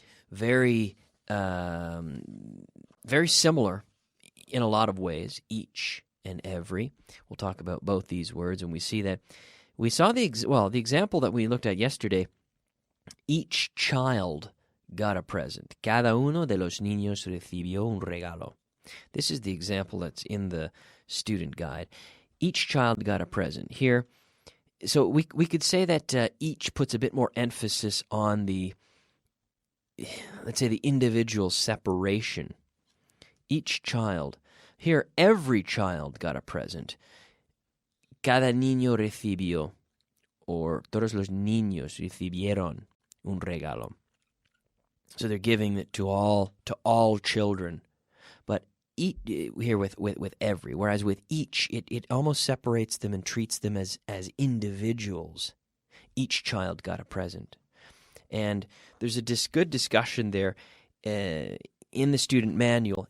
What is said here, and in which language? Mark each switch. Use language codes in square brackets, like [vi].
[en] Very similar in a lot of ways, each and every. We'll talk about both these words, and we see that. We saw the example that we looked at yesterday. Each child got a present. [es] Cada uno de los niños recibió un regalo. [en] This is the example that's in the student guide. Each child got a present. Here, so we could say that each puts a bit more emphasis on the, let's say, the individual separation. Each child. Here, every child got a present. [es] Cada niño recibió, or todos los niños recibieron un regalo. [en] So they're giving it to all children. But here with every, whereas with each, it almost separates them and treats them as individuals. Each child got a present. And there's a good discussion there in the student manual.